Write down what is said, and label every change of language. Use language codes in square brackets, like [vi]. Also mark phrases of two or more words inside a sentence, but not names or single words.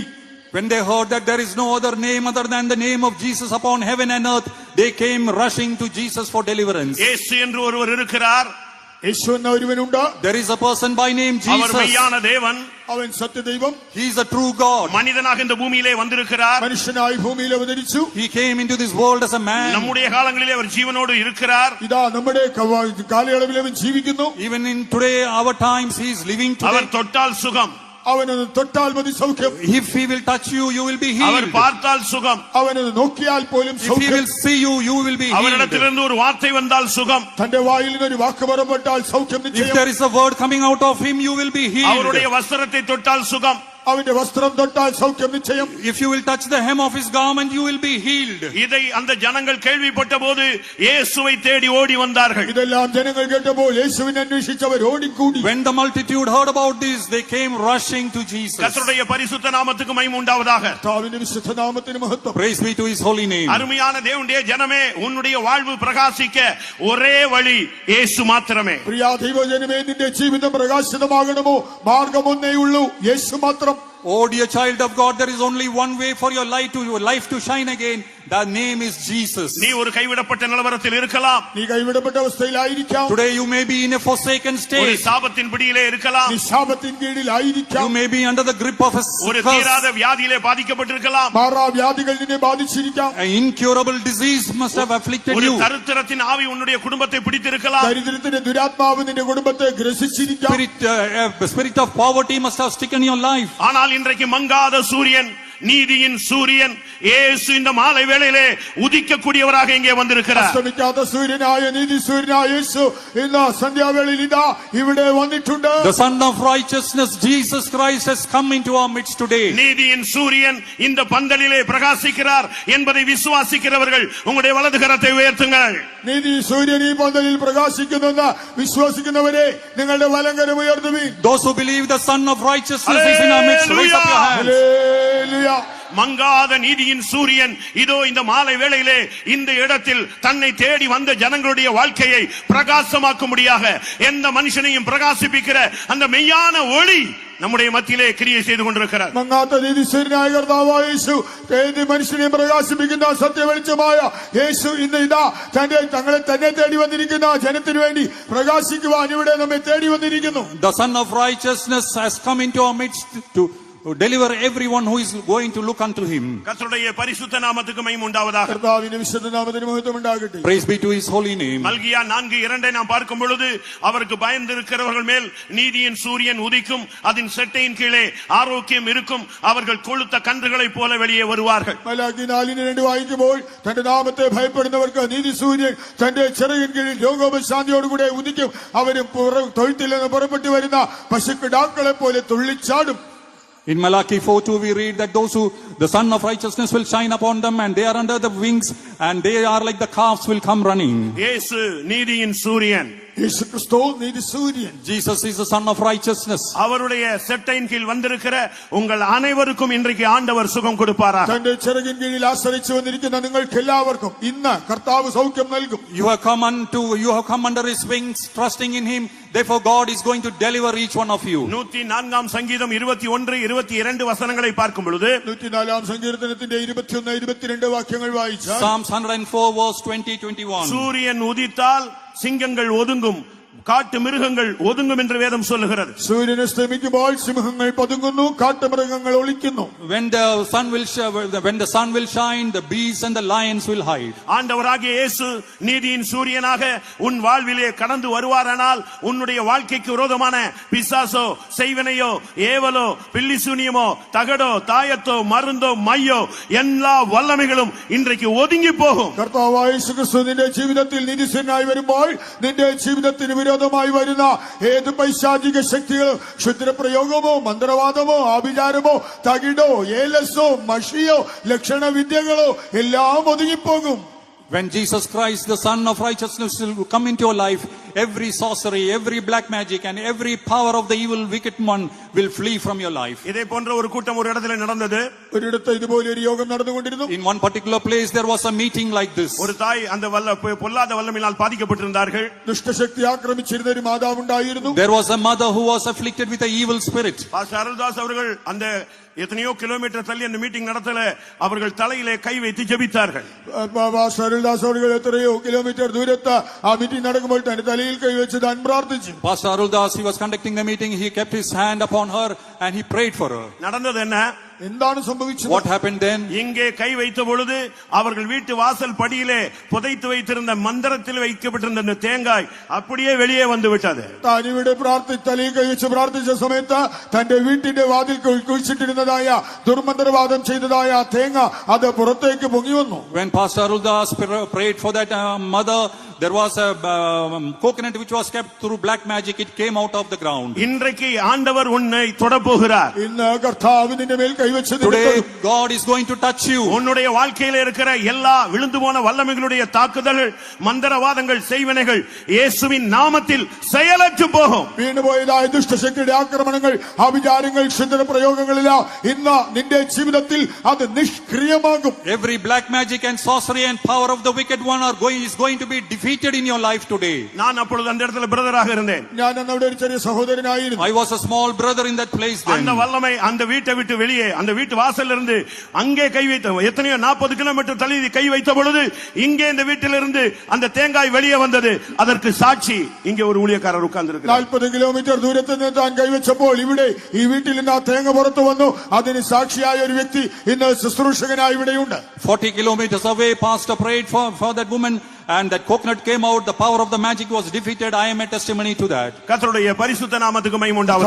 [en] When they heard that there is no other name other than the name of Jesus upon heaven and earth, they came rushing to Jesus for deliverance. [ta] இயேசு என்று ஒருவர் இருக்கிறார். [ml] യേശു എന്ന ഒരുവനുണ്ട്. [en] There is a person by name [ta] அவர் [en] Jesus. [ta] மெய்யான தேவன். [ml] അവൻ സത്യദൈവം. [en] He is a true God. [ta] மனிதனாக இந்த பூமியிலே வந்திருக்கிறார். [ml] മനുഷ്യനായി ഭൂമിയിൽ അവതരിച്ചു. [en] He came into this world as a man. [ta] நம்முடைய காலங்களிலே அவர் ஜீவனோடு இருக்கிறார். [ml] ഇതാ നമ്മുടെ കാലയളവിൽ അവൻ ജീവിക്കുന്നു. [en] Even in today our times he is living today. [ta] அவர் தொட்டால் சுகம். [ml] അവനൊന്ന് തൊട്ടാൽ മതി സൗഖ്യം. [en] If he will touch you, you will be [ta] அவர் [en] healed. [ta] பார்த்தால் சுகம். [ml] അവനൊന്ന് നോക്കിയാൽ പോലും [en] If he [ml] സൗഖ്യം. [en] will see you, you will be healed. [ta] அவரிடத்திலிருந்து ஒரு வார்த்தை வந்தால் சுகம். [ml] തന്റെ വായിൽ നിന്ന് ഒരു വാക്ക് പുറപ്പെട്ടാൽ സൗഖ്യം [en] If [ml] നിശ്ചയം. [en] there is a word coming out of him, you will be healed. [ta] அவருடைய வஸ்திரத்தை தொட்டால் சுகம். [ml] അവന്റെ വസ്ത്രം തൊട്ടാൽ സൗഖ്യം നിശ്ചയം. [en] If you will touch the hem of his garment, you will be healed. [ta] இதை அந்த ஜனங்கள் கேள்விப்பட்ட போது இயேசுவை தேடி ஓடி வந்தார்கள். [ml] ഇതെല്ലാം ജനങ്ങൾ കേട്ടപ്പോൾ യേശുവിനെ അന്വേഷിച്ചവർ ഓടിക്കൂടി. [en] When the multitude heard about this, they came rushing to Jesus. [ta] கர்த்தருடைய பரிசுத்த நாமத்துக்கு மகிமை உண்டாவதாக. [ml] കർത്താവിന്റെ വിശുദ്ധ നാമത്തിന് മഹത്വം. [en] Praise be to his holy name. [ta] அருமையான தேவனுடைய ஜனமே, உன்னுடைய வாழ்வு பிரகாசிக்க ஒரே வழி இயேசு மாத்திரமே. [ml] പ്രിയ ദൈവജനമേ, നിന്റെ ജീവിതം പ്രകാശിതമാകണമോ മാർഗം ഒന്നേ ഉള്ളൂ, യേശു മാത്രം. [en] Oh dear child of God, there is only one way for your life to shine again. The name is Jesus. [ta] நீ ஒரு கைவிடப்பட்ட நிலவரத்தில் இருக்கலாம். [ml] നീ കൈവിടപ്പെട്ട അവസ്ഥയിലായിരിക്കാം. [en] Today you may be in a forsaken [ta] ஒரு [en] state. [ta] சாபத்தின் பிடியிலே இருக்கலாம். [ml] നീ ശാപത്തിൻ കീഴിലായിരിക്കാം. [en] You may be under the grip of a [ta] ஒரு [en] curse. [ta] தீராத வியாதியிலே பாதிக்கப்பட்டிருக்கலாம். [ml] മാറാവ്യാധികൾ നിന്നെ ബാധിച്ചിരിക്കാം. [en] An incurable disease must have afflicted [ta] ஒரு [en] you. [ta] தரித்திரத்தின் ஆவி உன்னுடைய குடும்பத்தை பிடித்திருக்கலாம். [ml] ദരിദ്രത്തിന്റെ ദുരാത്മാവ് നിന്റെ കുടുംബത്തെ ഗ്രസിച്ചിരിക്കാം. [en] Spirit of poverty must have stricken your life. [ta] ஆனால் இன்றைக்கு மங்காத சூரியன், நீதியின் சூரியன் இயேசு இந்த மாலை வேளையிலே உதிக்கக்கூடியவராக இங்கே வந்திருக்கிறார். [ml] അസ്തമിക്കാത്ത സൂര്യനായ നീതി സൂര്യനായ യേശു ഇന്ന് സന്ധ്യാവേളയിൽ ഇതാ ഇവിടെ വന്നിട്ടുണ്ട്. [en] The Son of Righteousness, Jesus Christ, has come into our midst today. [ta] நீதியின் சூரியன் இந்த பந்தலிலே பிரகாசிக்கிறார் என்பதை விசுவாசிக்கிறவர்கள் உங்களுடைய வலது கரத்தை உயர்த்துங்கள். [ml] നീതി സൂര്യൻ ഈ പന്തലിൽ പ്രകാശിക്കുന്നെന്ന് വിശ്വസിക്കുന്നവരെ നിങ്ങളുടെ വലങ്കരം ഉയർത്തുവീൻ. [en] Those who believe the Son of Righteousness is in our midst, raise up your hands. [ml] ഹല്ലേലൂയ. [ta] மங்காத நீதியின் சூரியன் இதோ இந்த மாலை வேளையிலே இந்த இடத்தில் தன்னை தேடி வந்த ஜனங்களுடைய வாழ்க்கையை பிரகாசமாக்கும்படியாக எந்த மனுஷனையும் பிரகாசிப்பிக்கிற அந்த மெய்யான ஒளி நம்முடைய மத்தியிலே கிரியை செய்து கொண்டிருக்கிறார். [ml] മങ്ങാത്ത നീതി സൂര്യനായ കർത്താവായ യേശു ഏത് മനുഷ്യനെയും പ്രകാശിപ്പിക്കുന്ന സത്യവെളിച്ചമായ യേശു ഇന്ന് ഇതാ തങ്ങളെ തന്നെ തേടി വന്നിരിക്കുന്ന ജനത്തിനു വേണ്ടി പ്രകാശിക്കുവാൻ ഇവിടെ നമ്മെ തേടി വന്നിരിക്കുന്നു. [en] The Son of Righteousness has come into our midst to deliver everyone who is going to look unto him. [ta] கர்த்தருடைய பரிசுத்த நாமத்துக்கு மகிமை உண்டாவதாக. [ml] കർത്താവിന്റെ വിശുദ്ധ നാമത്തിന് മഹത്വം ഉണ്ടാകട്ടെ. [en] Praise be to his holy name. [ta] மல்கியா 4:2 நாம் பார்க்கும் பொழுது அவருக்கு பயந்திருக்கிறவர்கள் மேல் நீதியின் சூரியன் உதிக்கும், அதன் செட்டையின் கீழே ஆரோக்கியம் இருக்கும், அவர்கள் கொழுத்த கன்றுகளைப் போல வெளியே வருவார்கள். [ml] മലാക്കി 4:2 വായിക്കുമ്പോൾ തന്റെ നാമത്തെ ഭയപ്പെടുന്നവർക്ക് നീതി സൂര്യൻ തന്റെ ചിറകിൻ കീഴിൽ രോഗവും ശാന്തിയോടുകൂടെ ഉദിക്കും, അവരും തൊഴുത്തിൽ നിന്ന് പുറപ്പെട്ടു വരുന്ന പശുക്കിടാക്കളെ പോലെ തുള്ളിച്ചാടും. [en] In Malachi 4:2 we read that the Son of Righteousness will shine upon them, and they are under the wings, and they are like the calves will come running. [ta] இயேசு நீதியின் சூரியன். [ml] യേശു ക്രിസ്തു നീതി സൂര്യൻ. [en] Jesus is the Son of Righteousness. அவருடைய செட்டையின் கீழ் வந்திருக்கிற உங்கள் அனைவருக்கும் இன்றைக்கு ஆண்டவர் சுகம் கொடுப்பாரா. തന്റെ ചിറകിൻ കീഴിൽ ആശ്രയിച്ചു വന്നിരിക്കുന്ന നിങ്ങൾക്ക് എല്ലാവർക്കും ഇന്ന് കർത്താവ് സൗഖ്യം നൽകും. You have come under his wings, trusting in him. Therefore God is going to deliver each one of you. [ta] 104 சங்கீதம் 21-22 வசனங்களை பார்க்கும் பொழுது [ml] 104 സങ്കീർത്തനത്തിന്റെ 21-22 വാക്യങ്ങൾ വായിച്ചാൽ [en] Psalms 104 verse 20-21. [ta] சூரியன் உதித்தால் சிங்கங்கள் ஒதுங்கும், காட்டு மிருகங்கள் ஒதுங்கும் என்று வேதம் சொல்லுகிறது. [ml] സൂര്യൻ അസ്തമിക്കുമ്പോൾ സിംഹങ്ങൾ പതുങ്ങുന്നു, കാട്ടുമൃഗങ്ങൾ ഒളിക്കുന്നു. [en] When the sun will shine, the beasts and the lions will hide. [ta] ஆண்டவராகிய இயேசு நீதியின் சூரியனாக உன் வாழ்விலே கடந்து வருவாரானால் உன்னுடைய வாழ்க்கைக்கு விரோதமான பிசாசோ, செய்வனையோ, ஏவலோ, பில்லிசூனியமோ, தகடோ, தாயத்தோ, மருந்தோ, மையோ எல்லா வல்லமைகளும் இன்றைக்கு ஒதுங்கி போகும். [ml] കർത്താവായ യേശു ക്രിസ്തു നിന്റെ ജീവിതത്തിൽ നീതിസൂര്യനായി വരുമ്പോൾ നിന്റെ ജീവിതത്തിന് വിരോധമായി വരുന്ന ഏത് പൈശാചിക ശക്തികളോ, ക്ഷുദ്രപ്രയോഗമോ, മന്ത്രവാദമോ, ആഭിചാരമോ, തകിടോ, ഏലസോ, മഷിയോ, ലക്ഷണവിദ്യകളോ എല്ലാം ഒതുങ്ങിപ്പോകും. [en] When Jesus Christ, the Son of Righteousness, will come into your life, every sorcery, every black magic, and every power of the evil wicked one will flee from your life. [ta] இதே போன்ற ஒரு கூட்டம் ஒரு இடத்துல நடந்தது. [ml] ഒരിടത്ത് ഇതുപോലെ ഒരു യോഗം നടന്നുകൊണ്ടിരുന്നു. [en] In one particular place there was a meeting like this. [ta] ஒரு தாய் அந்த பொல்லாத வல்லமையினால் பாதிக்கப்பட்டிருந்தார்கள். [ml] ദുഷ്ടശക്തി ആക്രമിച്ചിരുന്ന ഒരു മാതാവുണ്ടായിരുന്നു. [en] There was a mother who was afflicted with an evil spirit. [ta] பாஸ்டர் அருள்தாஸ் அவர்கள் அந்த எத்தனையோ கிலோமீட்டர் தள்ளி அந்த மீட்டிங் நடத்தல, அவர்கள் தலையிலே கை வைத்து ஜெபித்தார்கள். [ml] അരുൾദാസ് അവர்கள் എത്രയോ കിലോമീറ്റർ ദൂരത്ത് ആ മീറ്റിംഗ് നടക്കുമ്പോൾ തന്റെ തലയിൽ കൈവച്ച് താൻ പ്രാർത്ഥിച്ചു. [en] Pastor Aruldas, he was conducting the meeting, he kept his hand upon her and he prayed for her. [ta] நடந்தது என்ன? [ml] എന്താണ് സംഭവിച്ചത്? [en] What happened then? [ta] இங்கே கை வைத்த பொழுது அவர்கள் வீட்டு வாசல் படியிலே புதைத்து வைத்திருந்த மந்திரத்தில் வைக்கப்பட்டிருந்த அந்த தேங்காய் அப்படியே வெளியே வந்து விட்டது. [ml] താൻ ഇവിടെ തലയിൽ കൈവച്ച് പ്രാർത്ഥിച്ച സമയത്ത് തന്റെ വീട്ടിന്റെ വാതിൽ കുഴിച്ചിട്ടിരുന്നതായ ദുർമന്ത്രവാദം ചെയ്തതായ തേങ്ങ അത് പുറത്തേക്ക് പൊങ്ങി വന്നു. [en] When Pastor Aruldas prayed for that mother, there was a coconut which was kept through black magic. It came out of the ground. [ta] இன்றைக்கு ஆண்டவர் உன்னை தொடப் போகிறார். [ml] ഇന്ന് കർത്താവ് നിന്റെ മേൽ കൈവച്ച് [en] Today God is going to touch you. [ta] உன்னுடைய வாழ்க்கையில இருக்கிற எல்லா விழுந்து போன வல்லமைகளுடைய தாக்குதல்கள், மந்திரவாதங்கள், செய்வினைகள் இயேசுவின் நாமத்தில் செயலற்று போகும். [ml] വീണുപോയതായ ദുഷ്ടശക്തിയുടെ ആക്രമണങ്ങൾ, ആഭിചാരങ്ങൾ, ക്ഷുദ്ര പ്രയോഗങ്ങളെല്ലാം ഇന്ന് നിന്റെ ജീവിതത്തിൽ അത് നിഷ്ക്രിയമാകും. [en] Every black magic and sorcery and power of the wicked one is going to be defeated in your life today. [ta] நான் அப்பொழுது அந்த இடத்துல பிரதராக இருந்தேன். [ml] ഞാൻ അന്ന് അവിടെ ഒരു ചെറിയ സഹോദരനായിരുന്നു. [en] I was a small brother in that place then. [ta] அந்த வல்லமை அந்த வீட்டை விட்டு வெளியே அந்த வீட்டு வாசல்ல இருந்து அங்கே கை வைத்த எத்தனையோ 40 கிலோமீட்டர் தள்ளி கை வைத்த பொழுது இங்கே இந்த வீட்டிலிருந்து அந்த தேங்காய் வெளியே வந்தது. அதற்கு சாட்சி இங்கே ஒரு ஊழியக்காரர் உட்கார்ந்து இருக்கிறார். [ml] 40 കിലോമീറ്റർ ദൂരത്ത് നിന്ന് താൻ കൈവച്ചപ്പോൾ ഇവിടെ ഈ വീട്ടിൽ നിന്ന് ആ തേങ്ങ പുറത്തു വന്നു. അതിന് സാക്ഷിയായ ഒരു വ്യക്തി ഇന്ന് ശുശ്രൂഷകനായി ഇവിടെയുണ്ട്. [en] 40 kilometers away, pastor prayed for that woman, and that coconut came out. The power of the magic was defeated. I am a testimony to that. [ta] கர்த்தருடைய பரிசுத்த நாமத்துக்கு மகிமை உண்டாவதாக.